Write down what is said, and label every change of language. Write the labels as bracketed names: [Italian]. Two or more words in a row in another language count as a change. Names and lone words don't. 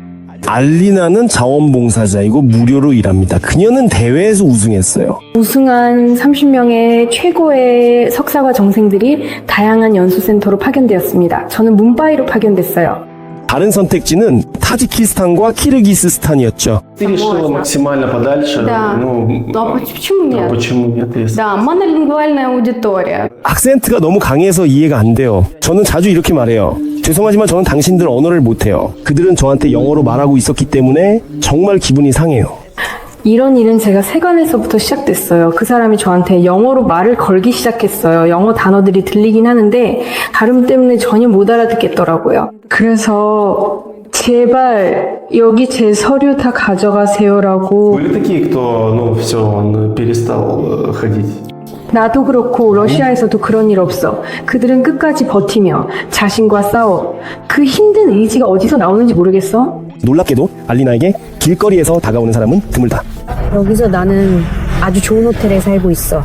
[Korean] 알리나는 자원봉사자이고 무료로 일합니다. 그녀는 대회에서 우승했어요. 우승한 30명의 최고의 석사과 정생들이 다양한 연수센터로 파견되었습니다. 저는 뭄바이로 파견됐어요. 다른 선택지는 타지키스탄과 키르기스스탄이었죠. [Russian] Ты решила максимально подальше? Да. Ну, А почему нет? почему нет? Если- Да, монолингвальная аудитория. [Korean] 악센트가 너무 강해서 이해가 안 돼요. 저는 자주 이렇게 말해요. 죄송하지만 저는 당신들 언어를 못해요. 그들은 저한테 영어로 말하고 있었기 때문에 정말 기분이 상해요. 이런 일은 제가 세관에서부터 시작됐어요. 그 사람이 저한테 영어로 말을 걸기 시작했어요. 영어 단어들이 들리긴 하는데 발음 때문에 전혀 못 알아듣겠더라고요. 그래서 제발 여기 제 서류 다 가져가세요라고. [Russian] Были такие, кто, ну, все, он перестал ходить? [Korean] 나도 그렇고 러시아에서도 그런 일 없어. 그들은 끝까지 버티며 자신과 싸워. 그 힘든 의지가 어디서 나오는지 모르겠어. 놀랍게도 알리나에게 길거리에서 다가오는 사람은 드물다. 여기서 나는 아주 좋은 호텔에 살고 있어.